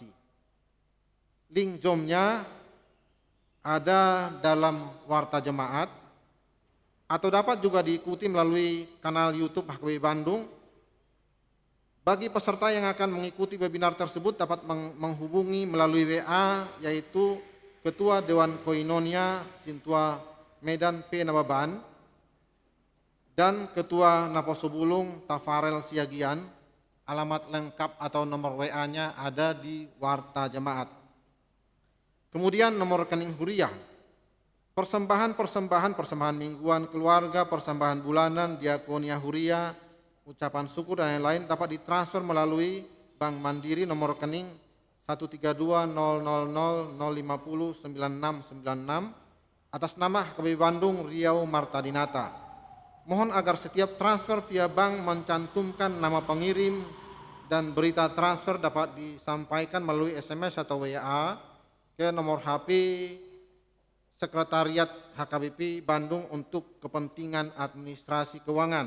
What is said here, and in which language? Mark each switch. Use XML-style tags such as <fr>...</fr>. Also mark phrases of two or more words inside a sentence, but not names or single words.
<id>Link Zoom-nya ada dalam warta jemaat atau dapat juga diikuti melalui kanal YouTube HKBP Bandung. Bagi peserta yang akan mengikuti webinar tersebut dapat menghubungi melalui WA, yaitu Ketua Dewan Koinonia Sintua Medan P. Nababan dan Ketua Naposobulung Tafarel Siagian. Alamat lengkap atau nomor WA-nya ada di warta jemaat. Kemudian nomor rekening huriah. Persembahan mingguan keluarga, persembahan bulanan, diakonia huriah, ucapan syukur dan lain-lain dapat ditransfer melalui Bank Mandiri nomor rekening 1320000509696 atas nama HKBP Bandung Riau Marta Dinata. Mohon agar setiap transfer via bank mencantumkan nama pengirim dan berita transfer dapat disampaikan melalui SMS atau WA ke nomor HP Sekretariat HKBP Bandung untuk kepentingan administrasi keuangan.</id>